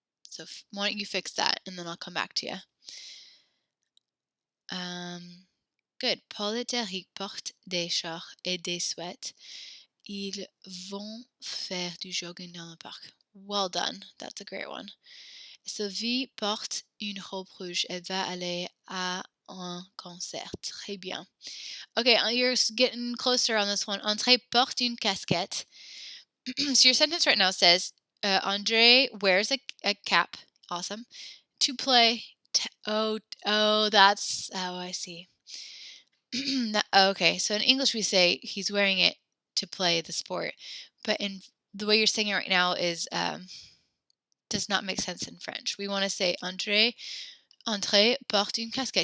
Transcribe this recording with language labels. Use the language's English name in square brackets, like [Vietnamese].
[English] So why don't you fix that and then I'll come back to you. Good. [French] Paul et Eric portent des shorts et des sweats. Ils vont faire du jogging dans le parc. [English] Well done. That's a great one. [French] Sylvie porte une robe rouge. Elle va aller à un concert. Très bien. [English] Okay, you're getting closer on this one. [French] André porte une casquette. [English] So your sentence right now says, Andre wears a cap. Awesome. To play. That's how I see. Okay, so in English we say he's wearing it to play the sport, but in the way you're saying it right now is does not make sense in French. We want to say André [French] porte une casquette.